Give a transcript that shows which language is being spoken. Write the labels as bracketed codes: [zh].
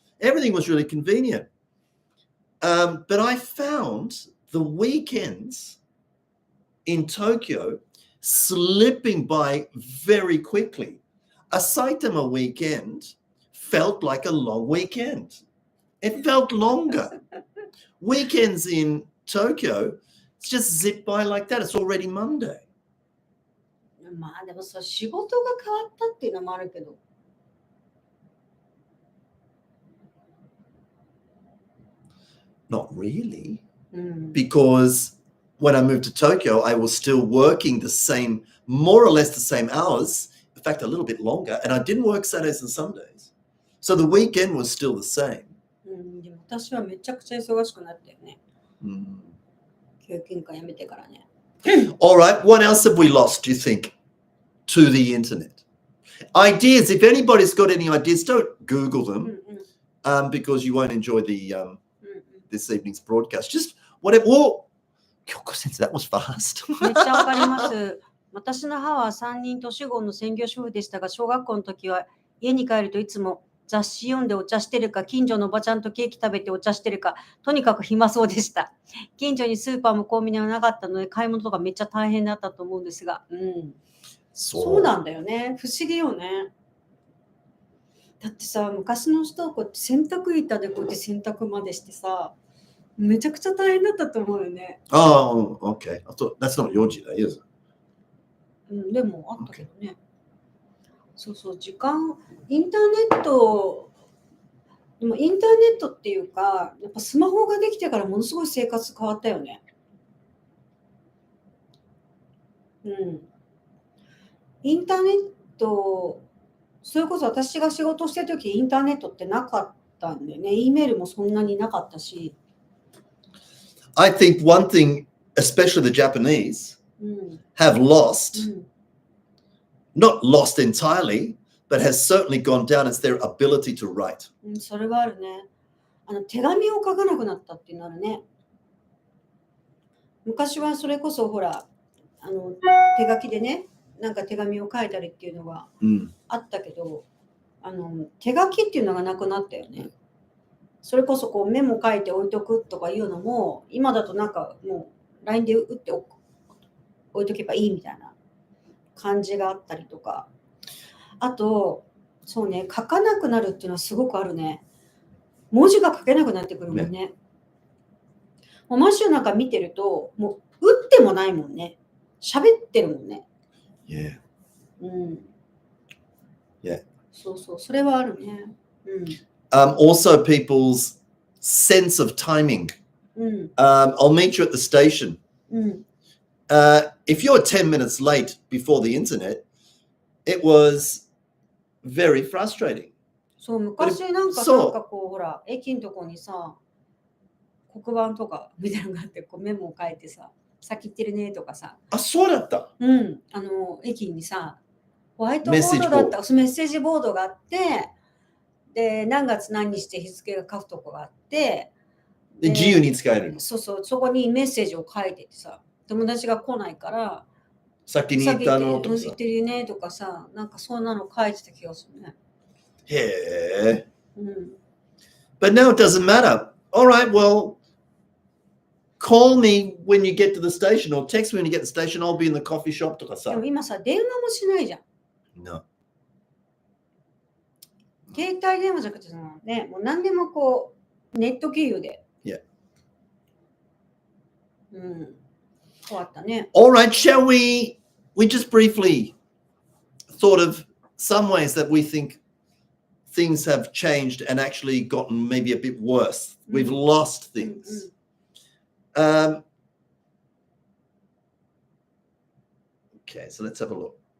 [en] Everything was really convenient. But I found the weekends in Tokyo slipping by very quickly. A Saitama weekend felt like a long weekend. It felt longer. Weekends in Tokyo just zip by like that. It's already Monday. [ja] まあでもさ、仕事が変わったっていうのもあるけど。 [en] Not really. Because when I moved to Tokyo, I was still working the same, more or less the same hours. In fact, a little bit longer. And I didn't work Saturdays and Sundays. So the weekend was still the same. [ja] でも私はめちゃくちゃ忙しくなったよね。教育委員会辞めてからね。 [en] All right, what else have we lost, do you think, to the internet? Ideas, if anybody's got any ideas, don't Google them because you won't enjoy this evening's broadcast. Just whatever. Whoa, Kyoko sensei, that was fast. [ja] めっちゃわかります。私の母は3人年子の専業主婦でしたが、小学校の時は家に帰るといつも雑誌読んでお茶してるか、近所のおばちゃんとケーキ食べてお茶してるか、とにかく暇そうでした。近所にスーパーもコンビニはなかったので、買い物とかめっちゃ大変だったと思うんですが、そうなんだよね。不思議よね。だってさ、昔の人はこうやって洗濯板でこうやって洗濯までしてさ、めちゃくちゃ大変だったと思うよね。 [en] Oh, okay. I thought that's not your時代, is it? [ja] でもあったけどね。そうそう、インターネット、でもインターネットっていうか、やっぱスマホができてからものすごい生活変わったよね。インターネット、それこそ私が仕事してる時インターネットってなかったんでね、E メールもそんなになかったし。 [en] I think one thing, especially the Japanese, have lost, not lost entirely, but has certainly gone down is their ability to write. [ja] それはあるね。手紙を書かなくなったっていうのあるね。昔はそれこそほら、手書きでね、なんか手紙を書いたりっていうのがあったけど、手書きっていうのがなくなったよね。それこそこうメモ書いて置いとくとかいうのも、今だとなんかもう LINE で打って置いとけばいいみたいな感じがあったりとか。あと、そうね、書かなくなるっていうのはすごくあるね。文字が書けなくなってくるもんね。もうマッシュなんか見てると、もう打ってもないもんね。喋ってるもんね。 [en] Yeah. Yeah. [ja] そうそう、それはあるね。 [en] Also, people's sense of timing. I'll meet you at the station. If you're 10 minutes late before the internet, it was very frustrating. [ja] そう、昔なんかこう、ほら、駅のとこにさ、黒板とかみたいなのがあって、こうメモを書いてさ、先行ってるねとかさ。あ、そうだった。駅にさ、ホワイトボードだった、メッセージボードがあって、で、何月何日って日付が書くとこがあって、で、自由に使えるの。そうそう、そこにメッセージを書いててさ、友達が来ないから、先に行ったのとかさ。言ってるねとかさ、なんかそんなの書いてた気がするね。へえ。 [en] But now it doesn't matter. All right, well, call me when you get to the station or text me when you get to the station. I'll be in the coffee shop [ja] とかさ。でも今さ、電話もしないじゃん。 [en] No. [ja] 携帯電話じゃなくてね、もう何でもこう、ネット経由で。 [en] Yeah. [ja] 変わったね。 [en] All right, shall we just briefly thought of some ways that we think things have changed and actually gotten maybe a bit worse. We've lost things. Okay, so let's have a look.